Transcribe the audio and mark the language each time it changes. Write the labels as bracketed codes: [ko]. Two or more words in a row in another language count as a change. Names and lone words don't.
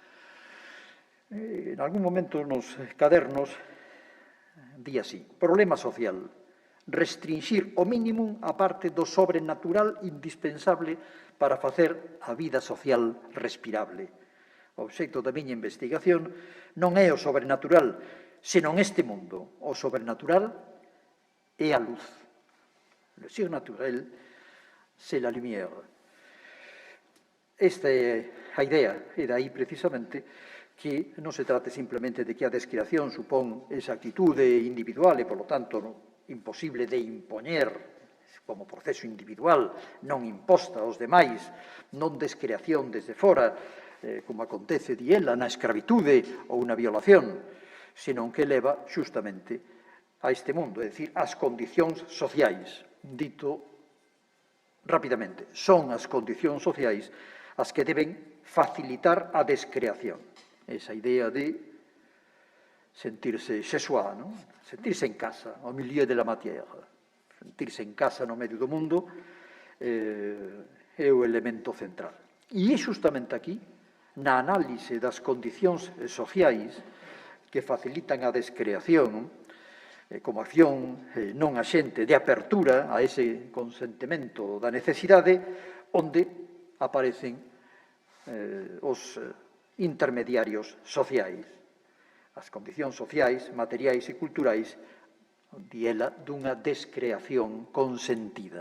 [gl] En algún momento nos cadernos di así: problema social, restringir o mínimo a parte do sobrenatural indispensable para facer a vida social respirable. O obxecto da miña investigación non é o sobrenatural, senón este mundo. O sobrenatural é a luz. [fr] Le surnaturel, c'est la lumière. [gl] Esta é a idea, e dai precisamente que non se trate simplemente de que a descreación supón esa actitude individual e, polo tanto, imposible de impoñer como proceso individual, non imposta aos demais, non descreación desde fora, como acontece, di ela, na escravitude ou na violación, senón que leva xustamente a este mundo, é dicir, as condicións sociais. Dito rapidamente, son as condicións sociais as que deben facilitar a descreación. Esa idea de sentirse [fr] chez soi, [gl] sentirse en casa, ao [fr] milieu de la matière. [gl] Sentirse en casa no medio do mundo é o elemento central. E é justamente aquí, na análise das condicións sociais que facilitan a descreación, como acción non axente de apertura a ese consentimento da necesidade, onde aparecen os intermediarios sociais, as condicións sociais, materiais e culturais, di ela, dunha descreación consentida.